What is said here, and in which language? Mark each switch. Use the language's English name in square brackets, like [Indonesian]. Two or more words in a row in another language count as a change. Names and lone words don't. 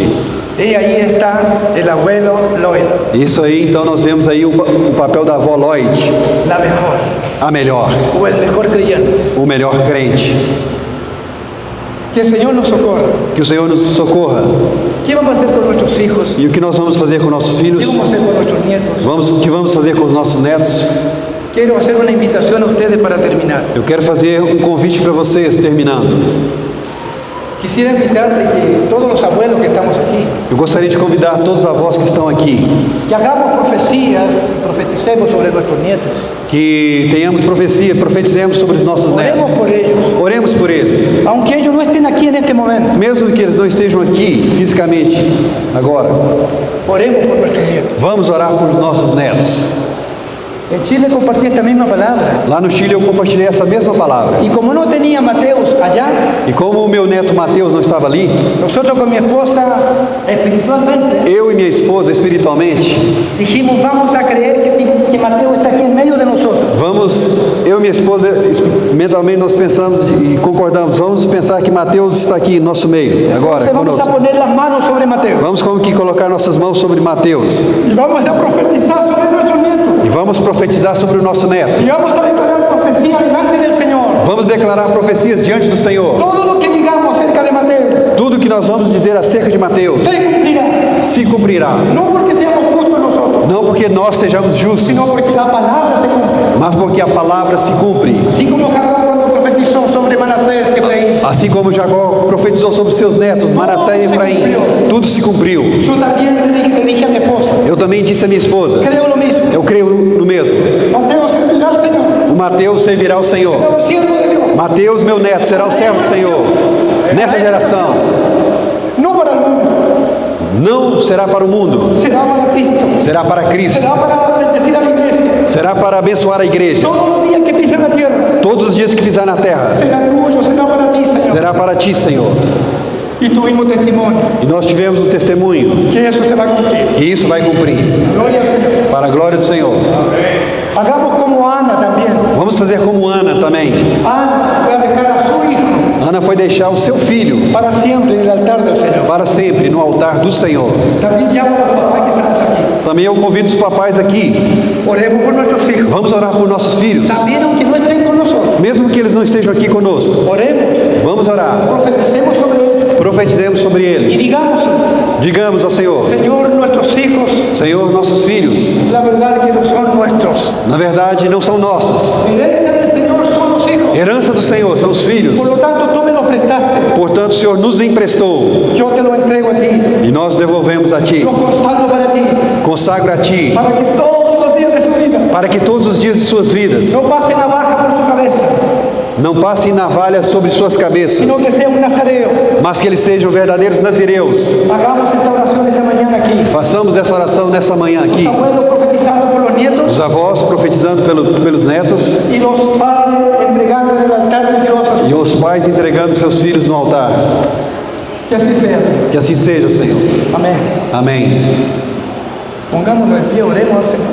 [Spanish] Y ahí está el abuelo Loida, [Portuguese] Isso aí, então, nós vemos aí o papel da avó Lloyd, [Spanish] la mejor, [Portuguese] a melhor, [Spanish] o el mejor creyente. [Portuguese] o melhor crente. [Spanish] Que el Señor nos socorra. [Portuguese] Que o Senhor nos socorra. [Spanish] ¿Qué vamos a hacer con nuestros hijos? [Portuguese] E o que nós vamos fazer com nossos [Spanish] ¿Qué [Portuguese] filhos? [Spanish] vamos a hacer con nuestros nietos? [Portuguese] O que vamos fazer com os nossos netos? [Spanish] quiero hacer una invitación a ustedes para terminar. [Portuguese] Eu quero fazer um convite para vocês, terminando. [Spanish] Quisiera invitarle que todos los abuelos que estamos aquí, [Portuguese] Eu gostaria de convidar todos os avós que estão aqui, [Spanish] que hagamos profecías, profeticemos sobre nuestros nietos. [Portuguese] que tenhamos profecia, profetizemos sobre os nossos [Spanish] Oremos [Portuguese] netos. [Spanish] por ellos. [Portuguese] Oremos por eles. [Spanish] Aunque ellos no estén aquí en este momento, [Portuguese] Mesmo que eles não estejam aqui fisicamente agora, [Spanish] oremos por nuestros nietos. [Portuguese] vamos orar por nossos netos. [Spanish] En Chile compartí esta misma palabra. [Portuguese] Lá no Chile eu compartilhei essa mesma palavra. [Spanish] Y como no tenía Mateus allá, [Portuguese] E como o meu neto Mateus não estava ali, [Spanish] nosotros con mi esposa espiritualmente [Portuguese] eu e minha esposa, espiritualmente, [Spanish] dijimos, vamos a creer que Mateo está aquí en medio de nosotros. [Portuguese] eu e minha esposa, mentalmente nós pensamos e concordamos, vamos pensar que Mateus está aqui em nosso meio, agora, [Spanish] Entonces vamos a [Portuguese] conosco. [Spanish] poner las manos sobre Mateo. [Portuguese] Vamos como que colocar nossas mãos sobre Mateus. [Spanish] Y vamos a profetizar sobre nuestros nietos. [Portuguese] E vamos profetizar sobre o nosso neto. [Spanish] Y vamos a declarar profecía delante del Señor. [Portuguese] Vamos declarar profecias diante do Senhor. [Spanish] Todo lo que digamos acerca de Mateo [Portuguese] Tudo que nós vamos dizer acerca de Mateus [Spanish] se cumplirá. [Portuguese] se cumprirá. [Spanish] No porque seamos justos nosotros, [Portuguese] Não porque nós sejamos justos, [Spanish] sino porque la palabra se cumple. [Portuguese] mas porque a palavra se cumpre. [Spanish] Así como Jacob cuando profetizó sobre Manasés y Efraín. [Portuguese] Assim como Jacó profetizou sobre seus netos, Manassés e Efraim, tudo se cumpriu. [Spanish] Yo también le dije a mi esposa, [Portuguese] Eu também disse a minha esposa, [Spanish] creo lo mismo. [Portuguese] eu creio no mesmo. [Spanish] Mateo servirá al Señor. [Portuguese] O Mateus servirá o Senhor. [Spanish] Será un siervo de Dios. [Portuguese] Mateus, meu neto, será o servo do Senhor. Nessa geração, [Spanish] No para el mundo, [Portuguese] não será para o mundo, [Spanish] será para Cristo. [Portuguese] será para Cristo. [Spanish] Será para bendecir a la iglesia. [Portuguese] Será para abençoar a igreja. [Spanish] Todos los días que pisen la tierra, [Portuguese] Todos os dias que pisar na terra, [Spanish] será tuyo, será para ti, Señor. [Portuguese] será para ti, Senhor. [Spanish] Y tuvimos testimonio [Portuguese] E nós tivemos um testemunho [Spanish] que eso se va a cumplir. [Portuguese] que isso vai cumprir. [Spanish] Gloria al Señor. [Portuguese] Para a glória do Senhor. [Spanish] Hagamos como Ana también. [Portuguese] Vamos fazer como Ana também. [Spanish] Ana fue a dejar a su hijo [Portuguese] Ana foi deixar o seu filho [Spanish] para siempre en el altar del Señor. [Portuguese] para sempre no altar do Senhor. [Spanish] También llamo a los papás que estamos aquí. [Portuguese] Também eu convido os papais aqui. [Spanish] Oremos por nuestros hijos. [Portuguese] Vamos orar por nossos filhos. [Spanish] También aunque no estén con nosotros. [Portuguese] Mesmo que eles não estejam aqui conosco. [Spanish] Oremos, [Portuguese] Vamos orar. [Spanish] profeticemos sobre ellos [Portuguese] Profetizemos sobre [Spanish] y [Portuguese] eles. [Spanish] digamos, [Portuguese] Digamos ao Senhor: [Spanish] Señor, nuestros hijos, [Portuguese] Senhor, nossos filhos, [Spanish] la verdad que no son nuestros. [Portuguese] na verdade, não são nossos. [Spanish] Herencia del Señor son los hijos. [Portuguese] Herança do Senhor são os filhos. [Spanish] Por lo tanto, tú me los prestaste. [Portuguese] Portanto, o Senhor nos emprestou [Spanish] Yo te lo entrego a ti. [Portuguese] e nós devolvemos a Ti. [Spanish] Los consagro para ti. [Portuguese] Consagro a Ti, [Spanish] Para que todos los días de su vida [Portuguese] para que todos os dias de suas vidas [Spanish] no pase navaja por su cabeza, [Portuguese] não passem navalha sobre suas cabeças, [Spanish] sino que sea un nazareo. [Portuguese] mas que eles sejam verdadeiros nazireus. [Spanish] Hagamos esta oración esta mañana aquí. [Portuguese] Façamos essa oração nessa manhã aqui. [Spanish] Los abuelos profetizando por los nietos [Portuguese] Os avós profetizando pelos netos [Spanish] y los padres entregando en el altar de Dios a sus [Portuguese] e os pais entregando seus filhos no altar. [Spanish] Que así sea, Señor. [Portuguese] Que assim seja, Senhor. [Spanish] Amén. [Portuguese] Amém. [Spanish] Pongámonos en pie, oremos al Señor.